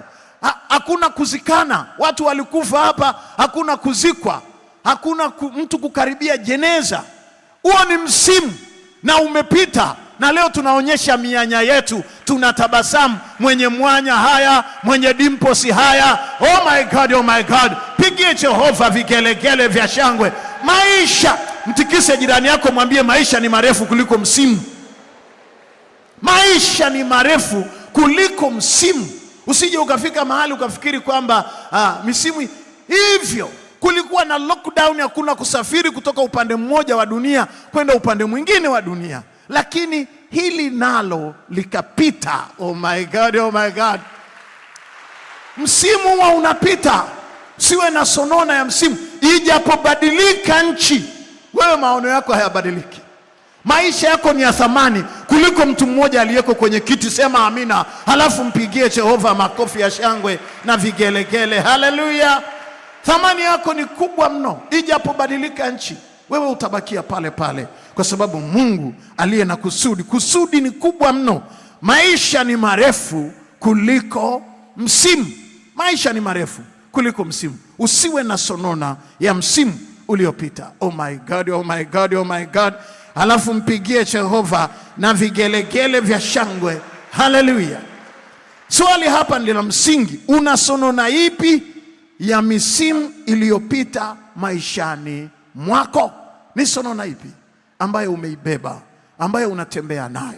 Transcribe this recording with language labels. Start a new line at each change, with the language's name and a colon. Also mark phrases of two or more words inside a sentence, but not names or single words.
Swahili: Hakuna kuzikana. Watu walikufa hapa, hakuna kuzikwa. Hakuna mtu kukaribia jeneza. Huo ni msimu na umepita, na leo tunaonyesha mianya yetu, tunatabasamu. Mwenye mwanya haya, mwenye dimposi haya.
English: Oh my God, oh my God.
Swahili: Mpigie Jehova vigelegele vya shangwe. Maisha, mtikise jirani yako, mwambie maisha ni marefu kuliko msimu. Maisha ni marefu kuliko msimu. Usije ukafika mahali ukafikiri kwamba misimu hivyo. Kulikuwa na lockdown, hakuna kusafiri kutoka upande mmoja wa dunia kwenda upande mwingine wa dunia, lakini hili nalo likapita.
English: Oh my God, oh my God.
Swahili: Msimu huwa unapita. Siwe na sonona ya msimu. Ijapobadilika nchi, wewe maono yako hayabadiliki. Maisha yako ni ya thamani kuliko mtu mmoja aliyeko kwenye kiti. Sema amina, halafu mpigie Jehova makofi ya shangwe na vigelegele. Haleluya. Thamani yako ni kubwa mno. Ijapobadilika nchi, wewe utabakia pale pale, kwa sababu Mungu aliye na kusudi. Kusudi ni kubwa mno. Maisha ni marefu kuliko msimu. Maisha ni marefu kuliko msimu. Usiwe na sonona ya msimu uliopita.
English: Oh my God, oh my God, oh my God.
Swahili: Halafu mpigie Jehova na vigelegele vya shangwe. Haleluya. Swali hapa ni la msingi. Una sonona ipi ya misimu iliyopita maishani mwako? Ni sonona ipi ambayo umeibeba, ambayo unatembea nayo?